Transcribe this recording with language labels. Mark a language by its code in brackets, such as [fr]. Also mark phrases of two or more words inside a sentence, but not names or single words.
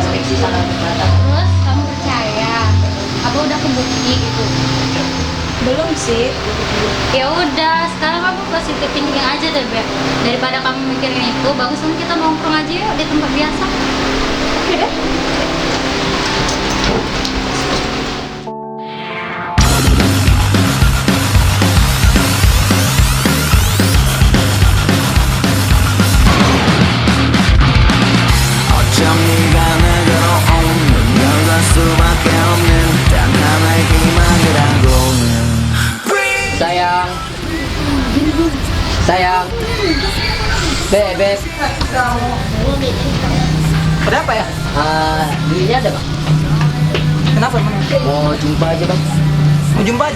[id] Terus kamu percaya? Apa udah kebukti gitu? belum sih. Ya udah, sekarang kamu [en] positive thinking [id] aja deh, Beb. Daripada kamu mikirin itu, bagusan kita nongkrong aja yuk di tempat biasa. Oke deh. [ko] 어쩜 네가 내게로 오는 여갈 수밖에 없는 단 하나의 희망이라고 [id] Sayang. Beb. Ada apa ya? Duitnya ada bang? Kenapa emang? Mau jumpa aja bang? Mau jumpa aja?